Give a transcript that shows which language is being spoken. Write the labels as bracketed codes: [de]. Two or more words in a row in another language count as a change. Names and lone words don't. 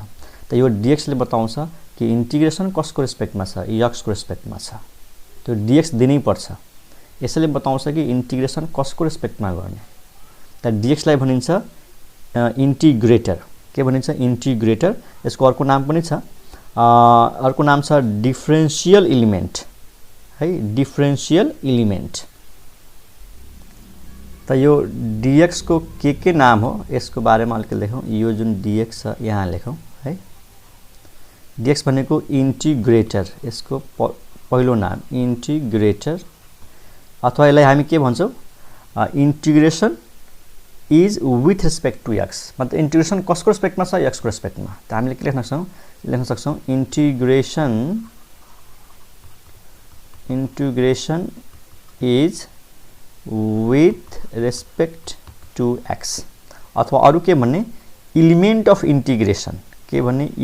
[ne] त यो डीएक्स ले बताउँछ कि इंटीग्रेशन कसको रेस्पेक्टमा छ? एक्स को रेस्पेक्टमा छ। त्यो डीएक्स दिनै पर्छ। यसले बताउँछ कि इंटीग्रेशन कसको रेस्पेक्टमा गर्ने। त डीएक्स लाई भनिन्छ इंटीग्रेटर। के भनिन्छ? इंटीग्रेटर। यसको अर्को नाम पनि छ, अर्को नाम छ [en] differential element [ne] है, [en] differential element. [ne] त यो डीएक्स को के नाम हो यसको बारेमा अलिकति लेखौं। यो जुन डीएक्स छ यहाँ लेखौं है। डीएक्स भनेको इंटीग्रेटर, यसको पहिलो नाम इंटीग्रेटर, अथवा यसलाई हामी के भन्छौं? [en] integration is with respect to x. [ne] मतलब इंटीग्रेशन कसको रेस्पेक्टमा छ? एक्स को रेस्पेक्टमा। त हामीले के लेख्न सक्छौं? [en] integration is with respect to x. [ne] अथवा अरु के भन्ने? [en] element of integration. [ne] के भन्ने?